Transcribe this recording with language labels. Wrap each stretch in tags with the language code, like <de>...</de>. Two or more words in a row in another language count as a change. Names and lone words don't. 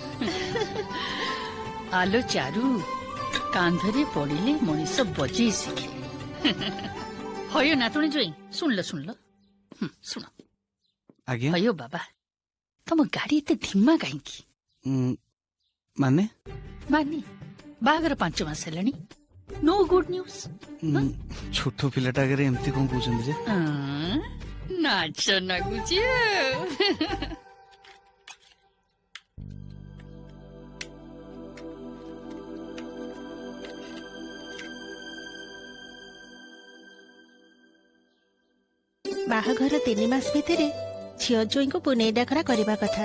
<or>ଆଲୋ ଚାରୁ, କାନ୍ଧରେ ପଡିଲେ ମଣିଷ ବଜେଇ ଶିଖେ। ହୟ ନାତୁଣୀ ଜ୍ୱାଇଁ ଶୁଣିଲ ଶୁଣ। ଆଜ୍ଞା ହୟ ବାବା, ତମ ଗାଡି ଏତେ ଧିମା କାହିଁକି? ମାନେ ବାହାଘର 5 ମାସ ହେଲାଣି,</or> <en>no good news.</en> <or>ଛୋଟ ପିଲାଟା ଆଗରେ ଏମିତି କଣ କହୁଛନ୍ତି ଯେ? ନାଚ ନାଗୁଛି। ବାହାଘର 3 ମାସ ଭିତରେ ଝିଅ ଜୋଇଁକୁ ପୁନେଇ ଡାକରା କରିବା କଥା।</or>